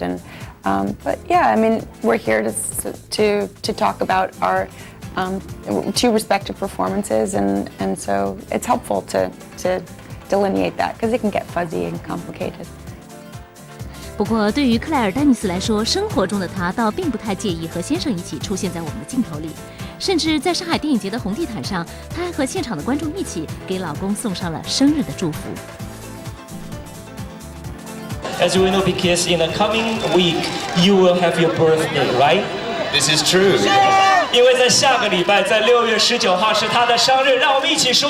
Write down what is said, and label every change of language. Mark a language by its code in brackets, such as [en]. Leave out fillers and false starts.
[en] And but yeah, I mean, we're here to talk about our two respective performances, and so it's helpful to delineate that because it can get fuzzy and complicated. [zh] 不过，对于克莱尔·丹尼斯来说，生活中的她倒并不太介意和先生一起出现在我们的镜头里，甚至在上海电影节的红地毯上，她还和现场的观众一起给老公送上了生日的祝福。 [en] As we know, because in the coming week you will have your birthday, right? This is true. [zh] 因为在下个礼拜，在6月19号是她的生日，让我们一起说